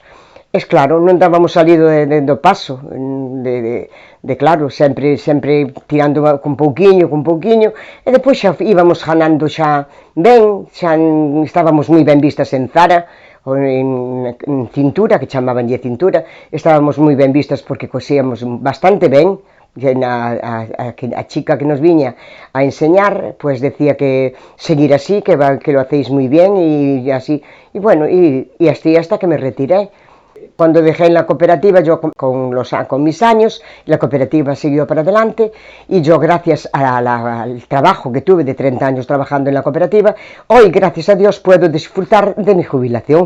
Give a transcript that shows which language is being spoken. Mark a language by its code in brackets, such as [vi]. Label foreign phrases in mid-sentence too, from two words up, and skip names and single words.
[gl] Es claro, non dábamos salido do paso, claro, sempre tirando con pouquiño, e depois xa íbamos ganando xa ben, xa estábamos moi ben vistas en Zara, en Cintura, que chamabanlle Cintura, estábamos moi ben vistas porque cosíamos bastante ben. [es] A chica que nos viña a enseñar, pues decía que seguir así, que lo hacéis muy bien, y así, y bueno, y así hasta que me retiré. Cuando dejé en la cooperativa, yo con mis años, la cooperativa siguió para adelante, y yo, gracias al trabajo que tuve de 30 años trabajando en la cooperativa, hoy, gracias a Dios, puedo disfrutar de mi jubilación.